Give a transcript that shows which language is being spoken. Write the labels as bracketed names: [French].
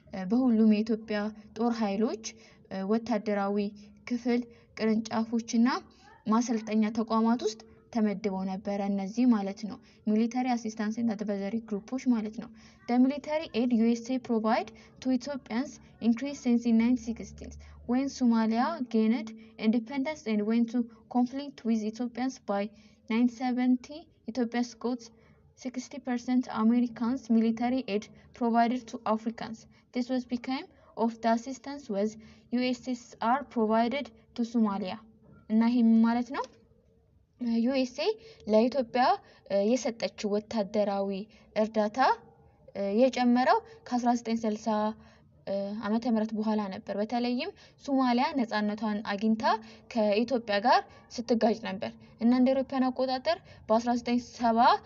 [Amharic] በሁሉም የኢትዮጵያ ጦር ኃይሎች ወታደራዊ ክፍል ቅርንጫፎችና ማሰልጠኛ ተቋማት ውስጥ ተመድበው ነበር። እነዚህ ማለት ነው [English] ሚሊታሪ አሲስታንስ ኤንድ አድቫይዘሪ ግሩፖች [Amharic] ማለት ነው። [English] The military aid USA provide to Ethiopians increased since in 1960s when Somalia gained independence and went to conflict with Ethiopians. By 1970 Ethiopia got 60% Americans military aid provided to Africans. This was became of the assistance was USSR provided to Somalia። [Amharic] እና ይሄ ማለት ነው ዩኤስኤ ለኢትዮጵያ የሰጠችው ወታደራዊ እርዳታ የጨመረው ከ1960 ዓመተ ምህረት በኋላ ነበር። በተለይም ሶማሊያ ነፃነቷን አግኝታ ከኢትዮጵያ ጋር ስትጋጭ ነበር። እና እንደ አውሮፓውያን አቆጣጠር በ1970